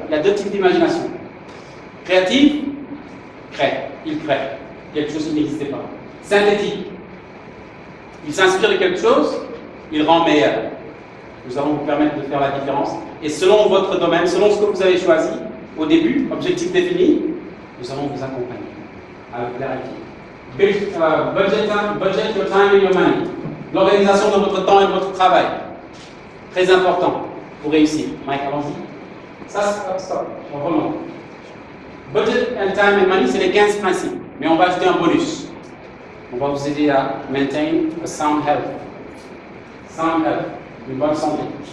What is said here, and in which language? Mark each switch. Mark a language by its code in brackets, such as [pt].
[fr] Il y a deux types d'imagination. Créative, il crée quelque chose qui n'existait pas. Synthétique, il s'inspire de quelque chose, il rend meilleur. Nous allons vous permettre de faire la différence. Et selon votre domaine, selon ce que vous avez choisi, au début, objectif défini, nous allons vous accompagner à le clarifier. [en] Budget your time and your money. [fr] L'organisation de votre temps et de votre travail. Très important pour réussir. Mike, allons-y. Ça, stop. On remonte. [en] Budget and time and money, [fr] c'est les 15 principes. Mais on va ajouter un bonus. On va vous aider à [en] maintain a sound health. Sound health, [fr] une bonne santé.